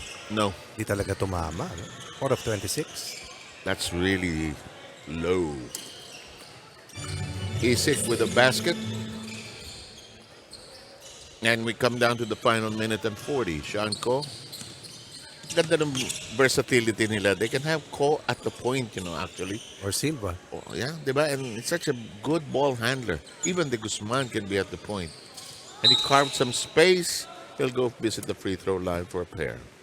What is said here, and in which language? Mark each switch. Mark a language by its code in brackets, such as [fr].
[en] No. [tl] Di talaga tumama. No? 4 of 26. [en] That's really low. Isik with a basket. And we come down to the final minute and 40. Sean Ko. [tl] Ganda ng versatility nila. [en] They can have Ko at the point, actually. Or Silva. Oh, yeah, diba? And it's such a good ball handler. Even the Guzman can be at the point. And he carved some space. He'll go visit the free throw line for a pair.